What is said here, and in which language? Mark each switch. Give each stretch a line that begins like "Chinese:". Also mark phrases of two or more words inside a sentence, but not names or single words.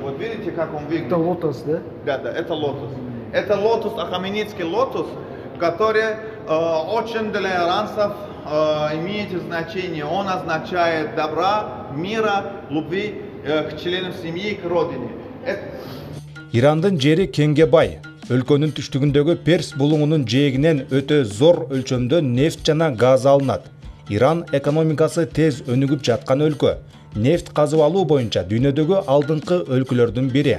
Russian: Вот видите, как он выглядит? Это лотос, да? Да, это лотос. Это лотос, ахаменидский лотос, который очень для иранцев имеет значение. Он означает добра, мира, любви к членам семьи, к родине.
Kyrgyz: Ирандын жери кеңге бай. Өлкөнүн түштүгүндөгү Перс булуңунун жээгинен өтө зор өлчөмдө нефт жана газ алынат. Иран экономикасы тез өнүгүп жаткан өлкө. Нефт казып алуу боюнча дүйнөдөгү алдыңкы өлкөлөрдүн бири.